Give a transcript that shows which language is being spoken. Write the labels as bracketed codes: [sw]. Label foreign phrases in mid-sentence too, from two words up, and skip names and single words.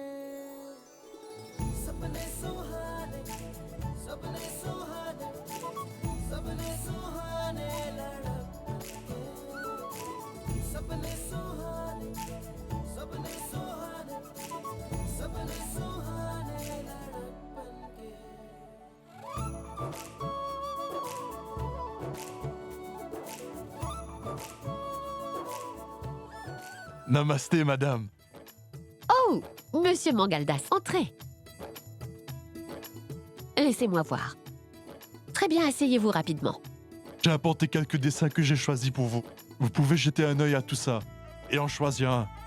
[hi] सपने सुहाने, सपने सुहाने, सपने सुहाने लड़क के, सपने सुहाने, सपने सुहाने, सपने सुहाने लड़क के। [fr] Namasté, madame. Oh, monsieur Mangaldas, entrez. Laissez-moi voir. Très bien, asseyez-vous rapidement. J'ai apporté quelques dessins que j'ai choisis pour vous. Vous pouvez jeter un œil à tout ça et en choisir un.